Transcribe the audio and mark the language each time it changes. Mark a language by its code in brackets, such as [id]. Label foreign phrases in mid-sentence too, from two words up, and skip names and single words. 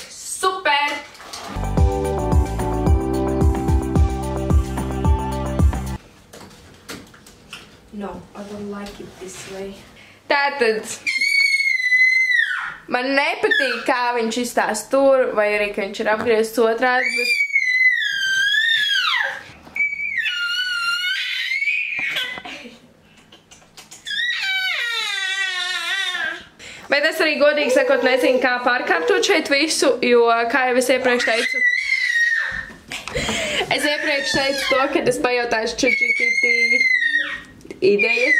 [en] Super! No, I don't like it this way. [lv] Tātad, man nepatīk, kā viņš izstās tur, vai arī, ka viņš ir apgriezts otrādi, bet... Bet es arī godīgi sakot nezinu, kā pārkārtot šeit visu, jo, kā jau es iepriekš teicu, to, kad es pajautāšu ChatGPT idejas.